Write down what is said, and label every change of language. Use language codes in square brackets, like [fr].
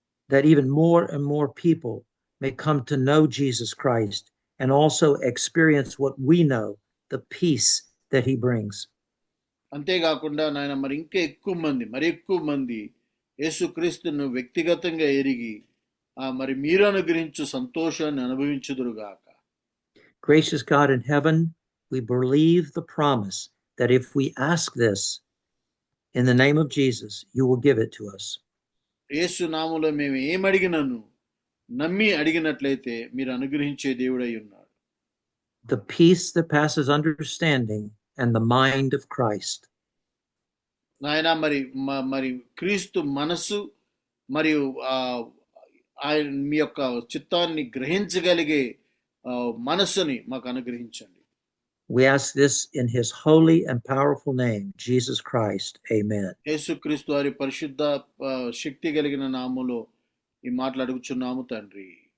[en] That even more and more people may come to know Jesus Christ and also experience what we know, the peace that he brings. [te] అంతేకాకుండా నాయన, మరి ఇంకా ఎక్కువ మంది యేసుక్రీస్తును వ్యక్తిగతంగా ఎరిగి మరి మీరు అనుగ్రహించు సంతోషాన్ని అనుభవించుదురుగాక. [en] Gracious God in heaven, we believe the promise that if we ask this in the name of Jesus, you will give it to us. [te] యేసు నామములో మేము ఏమడిగినను నమ్మి అడిగినట్లయితే మీరు అనుగ్రహించే దేవుడై ఉన్నారు. [en] The peace that passes understanding and the mind of Christ. [te] నాయన, మరి క్రీస్తు మనసు మరియు ఆయన మీ యొక్క చిత్తాన్ని గ్రహించగలిగే మనస్సుని మాకు అనుగ్రహించండి. [en] We ask this in his holy and powerful name, Jesus Christ. Amen. [te] యేసుక్రీస్తు వారి పరిశుద్ధ శక్తి కలిగిన నామములో ఈ మాటలు అడుగుచున్నాము తండ్రి.